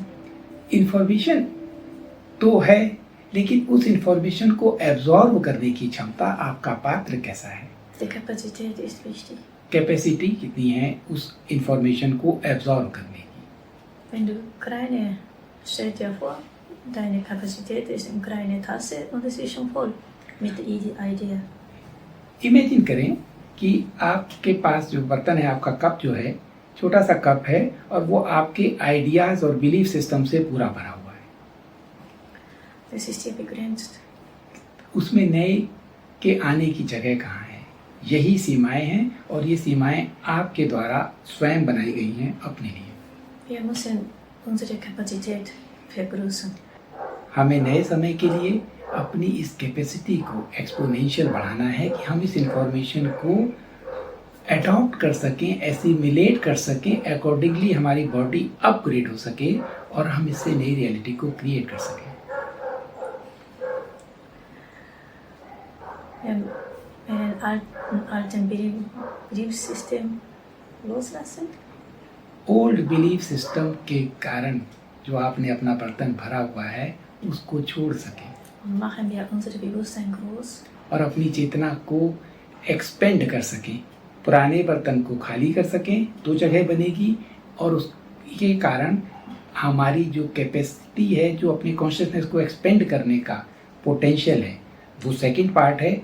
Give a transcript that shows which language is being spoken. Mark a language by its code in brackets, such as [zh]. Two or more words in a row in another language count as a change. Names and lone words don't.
[hi] इंफॉर्मेशन तो है, लेकिन उस इंफॉर्मेशन को एब्जॉर्ब करने की क्षमता आपका पात्र कैसा है, [de] Die Kapazität ist wichtig. [hi] कैपेसिटी कितनी है उस इंफॉर्मेशन को एब्जॉर्ब करने की। [de] Wenn du stell dir vor, deine Kapazität ist eine kleine Tasse und es ist schon voll mit der Idee. [hi] इमेजिन करें कि आपके पास जो बर्तन है, आपका कप जो है, छोटा सा कप है और वो आपके आइडियाज और [en] belief system [hi] से पूरा भरा हुआ है। [de] Das ist hier begrenzt. [hi] उसमें नए के आने की जगह कहाँ है? यही सीमाएं हैं और ये सीमाएं आपके द्वारा स्वयं बनाई गई हैं अपने लिए। [de] Wir müssen unsere Kapazität vergrößern. [hi] हमें नए समय के लिए अपनी इस कैपेसिटी को एक्सपोनेंशियल बढ़ाना है कि हम इस इंफॉर्मेशन को अडॉप्ट कर सकें, एसिमिलेट कर सकें, अकॉर्डिंगली हमारी बॉडी अपग्रेड हो सके और हम इससे नई रियलिटी को क्रिएट कर सकें। [de] Einen alten Beliefssystem loslassen. [en] old belief system [hi] के कारण जो आपने अपना बर्तन भरा हुआ है उसको छोड़ सकें [de] Und machen wir unser Bewusstsein groß. [hi] और अपनी चेतना को एक्सपेंड कर सकें, पुराने बर्तन को खाली कर सकें, तो जगह बनेगी और उसके कारण हमारी जो कैपेसिटी है, जो अपनी कॉन्शियसनेस को एक्सपेंड करने का पोटेंशियल है, वो [en] second part [hi] है।